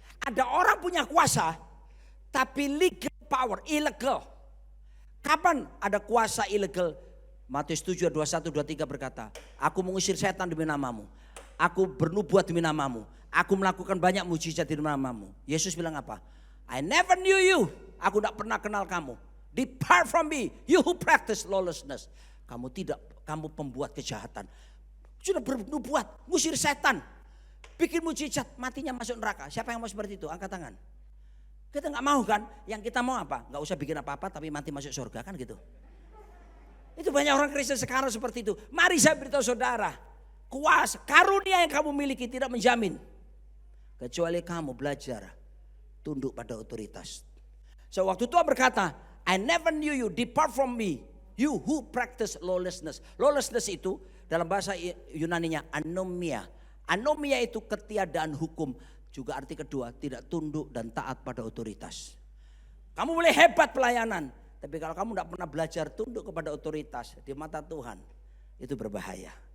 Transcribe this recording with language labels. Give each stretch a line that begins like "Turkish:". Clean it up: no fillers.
Indonesian: Ada orang punya kuasa, tapi legal power, illegal. Kapan ada kuasa illegal? Matius 7, 21, 23 berkata, aku mengusir setan demi namamu. Aku bernubuat demi namamu. Aku melakukan banyak mujizat demi namamu. Yesus bilang apa?
English: I never knew you.
Indonesian: Aku tidak pernah kenal kamu.
English: Depart from me, you who practice lawlessness.
Indonesian: Kamu pembuat kejahatan. Sudah bernubuat, ngusir setan. Bikin mujizat, matinya masuk neraka. Siapa yang mau seperti itu? Angkat tangan. Kita nggak mau kan? Yang kita mau apa? Nggak usah bikin apa-apa tapi mati masuk surga kan gitu. Itu banyak orang Kristen sekarang seperti itu. Mari saya beritahu saudara. Kuasa, karunia yang kamu miliki tidak menjamin. Kecuali kamu belajar tunduk pada otoritas.
English: So
Indonesian: waktu Tuhan berkata,
English: I never knew you, depart from me, you who practice lawlessness.
Indonesian: Lawlessness itu dalam bahasa Yunaninya anomia. Anomia itu ketiadaan hukum. Juga arti kedua, tidak tunduk dan taat pada otoritas. Kamu boleh hebat pelayanan, tapi kalau kamu tidak pernah belajar tunduk kepada otoritas di mata Tuhan, itu berbahaya.